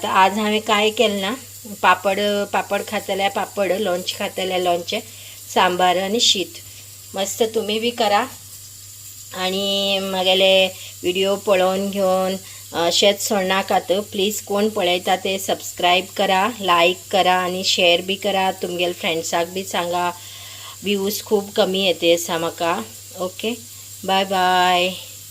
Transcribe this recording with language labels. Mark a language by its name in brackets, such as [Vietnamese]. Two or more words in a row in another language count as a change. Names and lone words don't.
[Konkani] आज हांवें काय केलं ना, पापड खातल्या पापड, लोणचे खातल्या लोणचे, सांबार आणि शीत. [Marathi] मस्त तुम्ही बी करा. [Konkani] आणि म्हगेले व्हिडिओ पळोवन घेवन अशेंच सोडनाकात. प्लीज कोण पळयता ते सबस्क्राईब करा, लाईक करा आणि शेअर बी करा. तुमगेल फ्रेंड्साक बी सांगा. व्ह्यूज खूप कमी येते असा म्हाका. [English] OK, bye bye.